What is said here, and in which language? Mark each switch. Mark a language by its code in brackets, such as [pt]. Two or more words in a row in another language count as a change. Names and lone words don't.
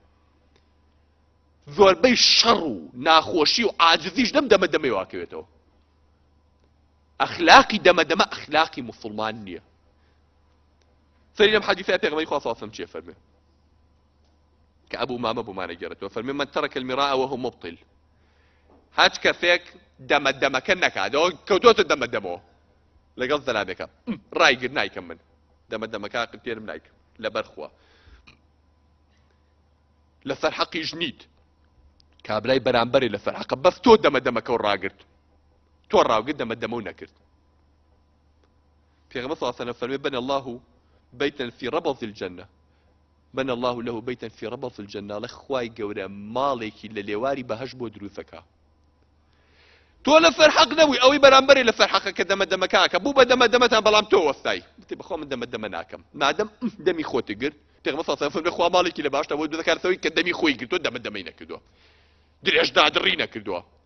[ckb] زۆربەی شەڕ و ناخۆشی و عاجزیش دەمەدەمەی واکەوێتەوە ئەخلاقی دەمەدەمە ئەخلاقی موسڵمان نییە سەری لەم حەدیثەیە پێغەمبەری خوا [ar] صلی الله علیه و سلم [ckb] چێ فەرمێ کە ئەبوو مامە بوومانە گێڕێتەوە فەرمێ [ar] من ترك المراء وهو مبطل [ckb] هەچ کەسێک دەمەدەمەکە نەکاتەوە کەوتۆتە دەمەدەمەوە لەگەڵ زەلابێکە ڕایگر نایکەم من دەمەدەمەکە قرتێرم نایکەم لەبەر خوا لەسەر حەقیش نیت کابرای بەرامبەری لەسەر حەقە بەس تۆ دەمەدەمەکە و ڕاگرت تۆ ڕاوگرت دەمەدەمە و نەکرد پێغەمبەر [ar] صلی الله علیه و [ckb] سلم فەرمێ [ar] بنى الله بيتا في ربض الجنة بنى الله له بيتا في ربض الجنة [ckb] لخواي گەورە ماڵێکی لە لێواری بەهەشت بۆ دروستەکە تۆ لەسەر حەق نەبووی ئەوەی بەرامبەری لەسەر حەقەکە دەمەدەمەکە بوو بە دەمەدەمەتان بەڵام تۆ وەستای وتی بەخوا من دەمەدەمە ناکەم مادەم دەمی خۆتی گرت پێغەمبەر [ar] صلی الله علیه و سلم [ckb] خوا ماڵێکی لە باشتە بۆ دروستەکەی کە دەمی خۆی گرتووە دەمەدەمەی نەکردووە درێژ دادڕی نەکردووە